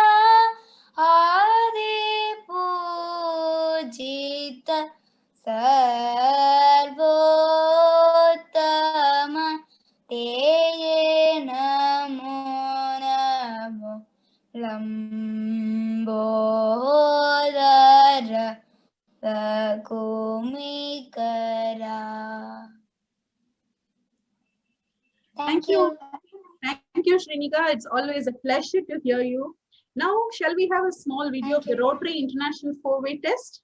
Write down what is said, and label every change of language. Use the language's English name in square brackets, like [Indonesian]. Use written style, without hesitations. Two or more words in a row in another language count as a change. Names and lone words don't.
[Kannada] ಆದಿ ಪೂಜಿತ ಸರ್ವೋತ್ತಮ ತೇಯೇ ನಮೋ ನಮೋ ಲಂಬೋದರ ಲಕುಮಿಕರ. [English] Thank you. Thank you, Srinika. It's always a pleasure to hear you. Now, shall we have a small video of the Rotary International 4-way test?